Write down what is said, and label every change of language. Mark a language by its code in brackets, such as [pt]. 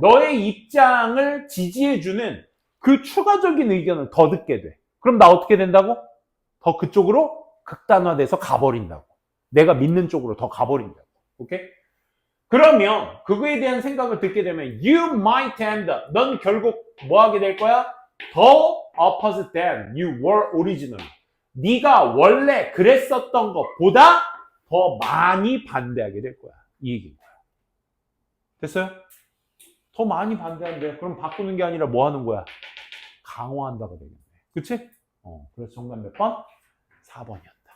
[ko] 너의 입장을 지지해주는 그 추가적인 의견을 더 듣게 돼. 그럼 나 어떻게 된다고? 더 그쪽으로 극단화돼서 가버린다고. 내가 믿는 쪽으로 더 가버린다고. 오케이? 그러면 그거에 대한 생각을 듣게 되면 [en] you might end up. [ko] 넌 결국 뭐 하게 될 거야? 더 [en] opposite than you were originally. [ko] 네가 원래 그랬었던 것보다 더 많이 반대하게 될 거야. 이 얘기인 거야. 됐어요? 더 많이 반대한대. 그럼 바꾸는 게 아니라 뭐 하는 거야? 강화한다고 되겠네. 그치? 그래서 정답 몇 번? 4번이었다.